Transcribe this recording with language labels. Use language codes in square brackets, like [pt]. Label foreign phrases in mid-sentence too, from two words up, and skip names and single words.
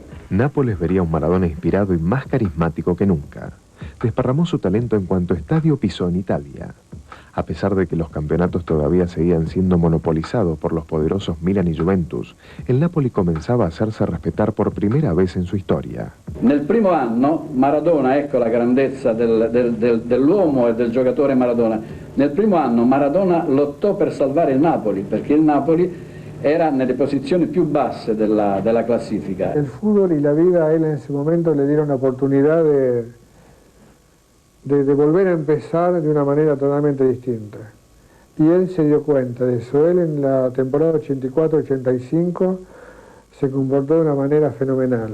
[es] Nápoles vería un Maradona inspirado y más carismático que nunca. Desparramó su talento en cuanto estadio pisó en Italia. A pesar de que los campeonatos todavía seguían siendo monopolizados por los poderosos Milan y Juventus, el Napoli comenzaba a hacerse respetar por primera vez en su historia. [it] Nel primo anno Maradona, ecco la grandezza dell'uomo e del giocatore Maradona, nel primo anno Maradona lottò per salvare il Napoli, perché il Napoli era nelle posizioni più basse della classifica. [es] El fútbol y la vida a él en ese momento le dieron la oportunidad de volver a empezar de una manera totalmente distinta. Y él se dio cuenta de eso. Él en la temporada 84-85 se comportó de una manera fenomenal.